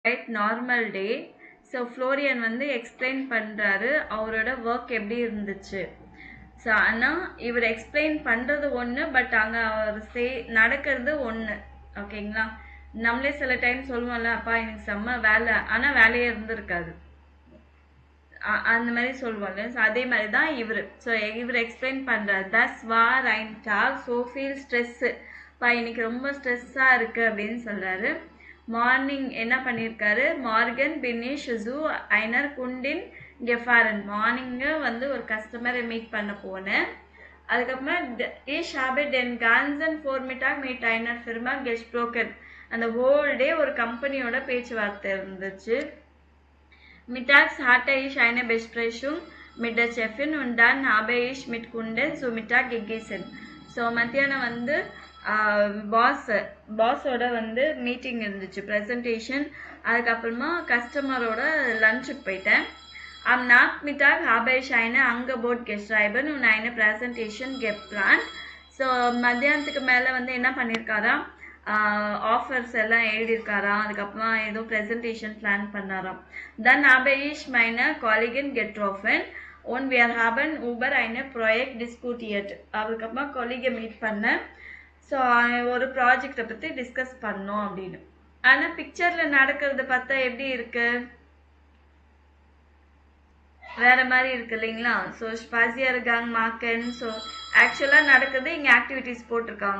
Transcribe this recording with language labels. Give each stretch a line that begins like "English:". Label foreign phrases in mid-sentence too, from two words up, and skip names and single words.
English: right normal day. So
Tamil: Florian வந்து explain பண்றாரு அவரோட work எப்படி இருந்துச்சு. ஸோ ஆனால் இவர் எக்ஸ்பிளைன் பண்ணுறது ஒன்று, பட் அங்கே அவர் நடக்கிறது ஒன்று. ஓகேங்களா? நம்மளே சில டைம் சொல்லுவோம்ல, அப்பா எனக்கு செம்ம வேலை, ஆனால் வேலையே இருந்திருக்காது, அந்த மாதிரி சொல்லுவோம்ல. ஸோ அதே மாதிரி தான் இவர். ஸோ இவர் எக்ஸ்பிளைன் பண்ணுறாரு.
German: Das war ein Tag so viel Stress,
Tamil: பா இன்னைக்கு ரொம்ப ஸ்ட்ரெஸ்ஸாக இருக்குது அப்படின்னு சொல்கிறாரு. மார்னிங் என்ன பண்ணியிருக்காரு,
German: Morgens bin ich zu einem Kunden gefahren.
Tamil: மார்னிங்கு வந்து ஒரு கஸ்டமரை மீட் பண்ண போனேன்.
German: அதுக்கப்புறமா ich habe den ganzen Vormittag mit einer Firma gesprochen.
Tamil: அந்த
English: whole day
Tamil: ஒரு கம்பெனியோட பேச்சுவார்த்தை இருந்துச்சு.
German: Mittags hatte ich eine Besprechung mit der Chefin und dann habe ich mit Kunden zu Mittag gegessen.
Tamil: ஸோ மத்தியானம் வந்து பாஸோட வந்து மீட்டிங் இருந்துச்சு, ப்ரெசன்டேஷன். அதுக்கப்புறமா கஸ்டமரோட லஞ்சுக்கு போயிட்டேன்.
German: Am Nachmittag habe ich eine Angebot geschrieben und eine Präsentation geplant.
Tamil: ஸோ மத்தியானத்துக்கு மேலே வந்து என்ன பண்ணியிருக்காராம், ஆஃபர்ஸ் எல்லாம் எழுதியிருக்காராம். அதுக்கப்புறமா ஏதோ
English: presentation plan
Tamil: பண்ணாராம்.
German: Dann habe ich meine Kollegin getroffen und wir haben über eine Projekt diskutiert.
Tamil: அதுக்கப்புறமா கொலீகை மீட் பண்ணேன். ஸோ ஒரு ப்ராஜெக்டை பற்றி டிஸ்கஸ் பண்ணோம் அப்படின்னு. ஆனால் பிக்சரில் நடக்கிறது பார்த்தா எப்படி இருக்கு, வேற மாதிரி இருக்கு இல்லைங்களா?
German: ஸோ Spaziergang machen.
Tamil: ஸோ ஆக்சுவலாக நடக்குது, இங்கே ஆக்டிவிட்டிஸ் போட்டிருக்காங்க.